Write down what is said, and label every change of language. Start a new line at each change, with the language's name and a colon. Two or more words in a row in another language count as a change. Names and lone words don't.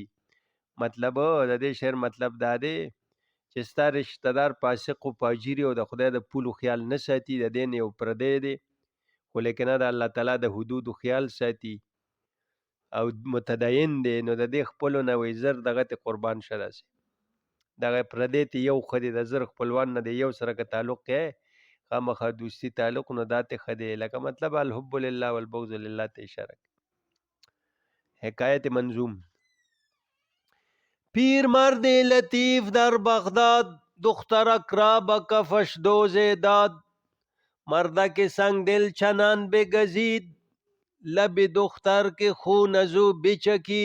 Pashto: مطلب د دې شعر مطلب دا دی چې ستا رشته دار فاسق و فاجر او د خدای د پولو خیال نه ساتي، د دې نه یو پردی دی، خو لیکنه د الله تعالی د حدودو خیال ساتي او متدین دی، نو د دې خپلو نه وایي زر دغه ته قربان شه. داسې دغه پردی ته یو ښه دی، د زر خپلوان نه دی یو سره که تعلق کوې خامخا دوستي تعلق، نو دا ته ښه دی. لکه مطلب
Arabic: الحب لله والبغض لله
Pashto: ته اشاره کوي. حکایت منظوم.
Persian: پیر مرد لطیف در بغداد، دخترک را به کفش دوز داد. مردک سنگ دل چنان بگزید، لب دختر که خون از او بچکید.